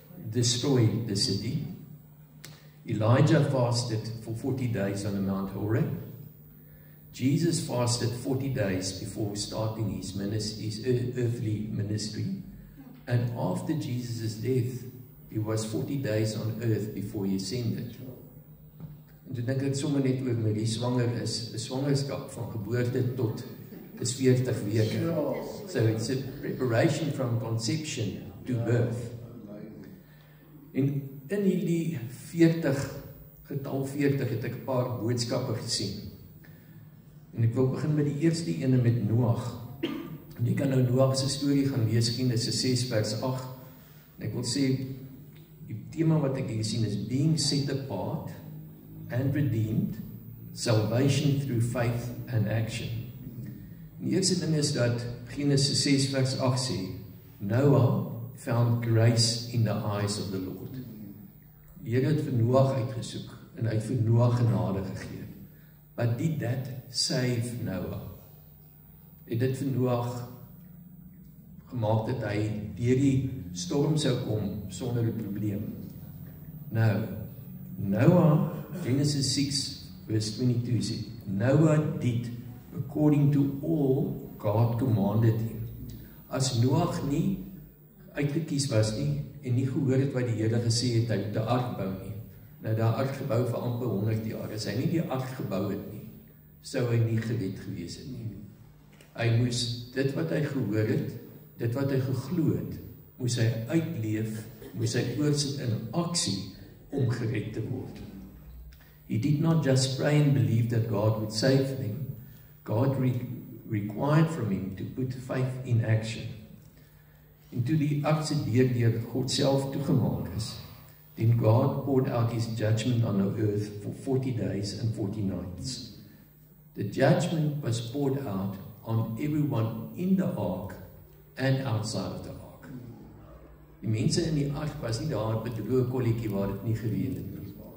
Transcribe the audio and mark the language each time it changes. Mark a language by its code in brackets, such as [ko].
[en] destroy the city. Elijah fasted for 40 days on the Mount Horeb. Jesus fasted 40 days before starting his earthly ministry. And after Jesus' death, he was 40 days on earth before he ascended. [af] En toe dink ek sommer net oor Marie swanger is, 'n swangerskap van geboorte tot is 40 weke. [en] So it's a preparation from conception to birth. [af] En in hierdie 40, getal 40, het ek 'n paar boodskappe gesien. En ek wil begin met die eerste ene met Noag. En jy kan nou Noag se storie gaan lees, Genesis 6 vers 8. En ek wil sê, die tema wat ek hier sien is [en] being set apart and redeemed, salvation through faith and action. [af] Die eerste ding is dat Genesis 6 vers 8 sê, [en] Noah found grace in the eyes of the Lord. [af] Die Here het vir Noag uitgesoek en hy het vir Noag genade gegee. [en] But did that save Noah? [af] Het dit vir Noag gemaak dat hy deur die storm sou kom sonder 'n probleem? [en] Nou, Noah, Genesis 6 verse 22 sê, Noah did according to all God commanded him. [af] As Noag nie uitgekies was nie, en nie gehoor het wat die Here gesê het, hy moet 'n ark bou nie. Nou daar ark gebou vir amper 100 jaar. As hy nie die ark gebou het nie, sou hy nie gered gewees het nie. Hy moes dit wat hy gehoor het, dit wat hy geglo het, moes hy uitleef, moes hy oorsit in aksie om gered te word. [en] He did not just pray and believe that God would save them. God required from him to put faith in action. [af] En toe die aksie deur God self toegemaak is, [en] then God poured out his judgment on the earth for 40 days and 40 nights. The judgment was poured out on everyone in the ark and outside of the ark. [af] Die mense in die ark was nie daar met 'n droë kolletjie waar dit nie gereën het nie.